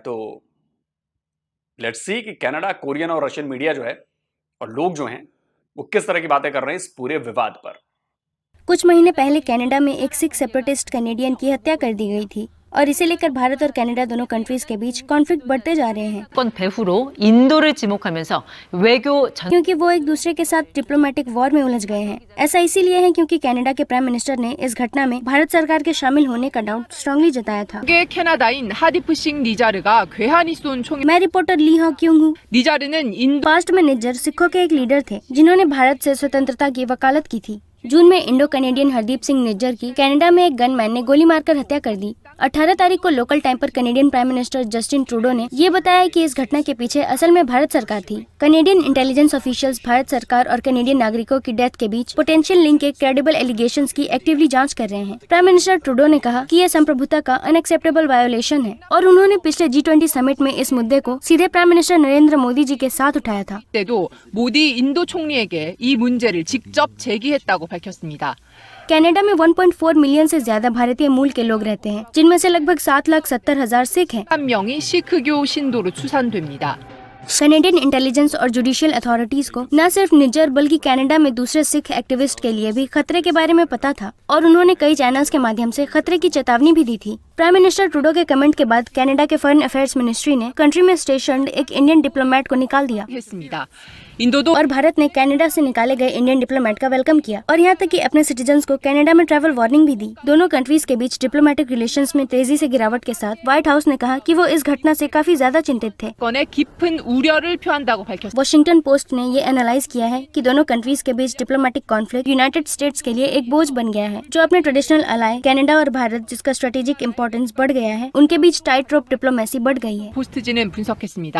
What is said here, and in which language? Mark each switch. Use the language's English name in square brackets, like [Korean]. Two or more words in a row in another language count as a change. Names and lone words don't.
[Hindi] तो [English] let's see [Hindi] कि कनाडा, कोरियन और रशियन मीडिया जो है और लोग जो हैं वो किस तरह की बातें कर रहे हैं इस पूरे विवाद पर। कुछ महीने पहले कनाडा में एक [English] Sikh separatist Canadian [Hindi] की हत्या कर दी गई थी और इसे लेकर भारत और कनाडा दोनों कंट्रीज के बीच कॉन्फ्लिक्ट बढ़ते जा रहे हैं [Korean] 권 배후로 인도를 지목하면서 외교 전 [Hindi] क्योंकि वो एक दूसरे के साथ [English] diplomatic war [Hindi] में उलझ गए हैं। ऐसा इसीलिए है क्योंकि कनाडा के [English] prime minister [Hindi] ने इस घटना में भारत सरकार के शामिल होने का [English] doubt strongly [Hindi] जताया था। [Korean] 캐나다인 하디프싱 니자르가 괴한이 쏜 총에 [Hindi] मैं रिपोर्टर ली हॉ क्यों हूँ। [Korean] 니자르는 인도 [Hindi] पास्ट में निज्जर सिखों के एक लीडर थे जिन्होंने भारत से स्वतंत्रता की वकालत की थी। जून में [English] Indo Canadian [Hindi] हरदीप सिंह निज्जर की कनाडा में एक गनमैन ने गोली मारकर हत्या कर दी। 18 तारीख को [English] local time [Hindi] पर [English] Canadian prime minister [Hindi] जस्टिन ट्रूडो ने ये बताया कि इस घटना के पीछे असल में भारत सरकार थी। [English] Canadian intelligence officials [Hindi] भारत सरकार और कैनेडियन नागरिकों की डेथ के बीच [English] potential link [Hindi] के [English] credible allegations [Hindi] की एक्टिवली जांच कर रहे हैं। [English] prime minister [Hindi] ट्रूडो ने कहा कि यह संप्रभुता का [English] unacceptable violation [Hindi] है और उन्होंने पिछले G20 समिट में इस मुद्दे को सीधे [English] prime minister [Hindi] नरेंद्र मोदी जी के साथ उठाया था। [Korean] 때도 모디 인도 총리에게 이 문제를 직접 제기했다고 밝혔습니다. [Hindi] कनाडा में 1.4 मिलियन से ज्यादा भारतीय मूल के लोग रहते हैं, जिनमें से लगभग 7,70,000 सिख हैं। [Korean] 1명이 시크교 신도로 추산됩니다. [English] Canadian intelligence [Hindi] और [English] judicial authorities [Hindi] को न सिर्फ निज्जर बल्कि कनाडा में दूसरे सिख एक्टिविस्ट के लिए भी खतरे के बारे में पता था और उन्होंने कई चैनल्स के माध्यम से खतरे की चेतावनी भी दी थी। [English] prime minister [Hindi] ट्रूडो के कमेंट के बाद कनाडा के [English] foreign affairs ministry [Hindi] ने कंट्री में स्टेशन्ड एक [English] Indian diplomat [Hindi] को निकाल दिया [Korean] 했습니다. 인도도 [Hindi] और भारत ने कनाडा से निकाले गए [English] Indian diplomat [Hindi] का वेलकम किया और यहाँ तक कि अपने सिटीजन्स को कनाडा में [English] travel warning [Hindi] भी दी। दोनों कंट्रीज के बीच [English] diplomatic relations [Hindi] में तेजी से गिरावट के साथ व्हाइट हाउस ने कहा कि वो इस घटना से काफी ज्यादा चिंतित थे। [Korean] 건에 깊은 우려를 표한다고 밝혔습니다. [Hindi] वॉशिंगटन पोस्ट ने ये एनालाइज किया है कि दोनों कंट्रीज के बीच [English] diplomatic conflict United States [Hindi] के लिए एक बोझ बन गया है, जो अपने [English] traditional ally [Hindi] कनाडा और भारत, जिसका [English] strategic importance [Hindi] बढ़ गया है, उनके बीच [English] tight rope diplomacy [Hindi] बढ़ गई है। [Korean] 포스트지는 분석했습니다.